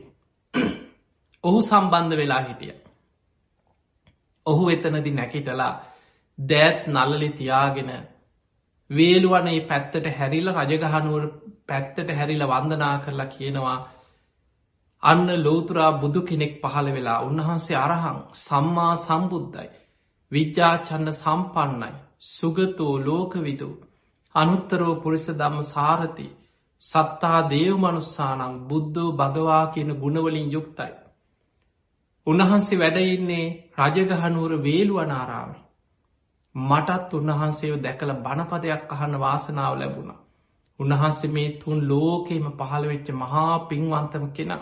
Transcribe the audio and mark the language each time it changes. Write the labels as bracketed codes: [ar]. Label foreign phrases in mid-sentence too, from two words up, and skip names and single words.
[si] ඔහු සම්බන්ධ වෙලා හිටියා. ඔහු එතනදී නැගිටලා දෑත් නළලේ තියාගෙන වේළුවනේ පැත්තට හැරිලා රජගහ නුවර පැත්තට හැරිලා වන්දනා කරලා කියනවා අන්න ලෝතුරා බුදු කෙනෙක් පහළ වෙලා උන්වහන්සේ [pi] අරහං සම්මා [si] සම්බුද්ධයි. [pi] විජ්ජාචන්න සම්පන්නයි. සුගතෝ ලෝකවිදු. අනුත්තරෝ පුරිස ධම්ම සාරති. සත්තා දේව මනුස්සානම් බුද්ධෝ භගවා [si] කියන ගුණවලින් යුක්තයි. උන්වහන්සේ වැඩ ඉන්නේ රජගහ නුවර වේළුවනාරාමේ. මටත් උන්වහන්සේව දැකල බණපදයක් අහන්න වාසනාව ලැබුණා. උන්වහන්සේ මේ තුන් ලෝකෙම පහළ වෙච්ච මහා පින්වන්තම කෙනා.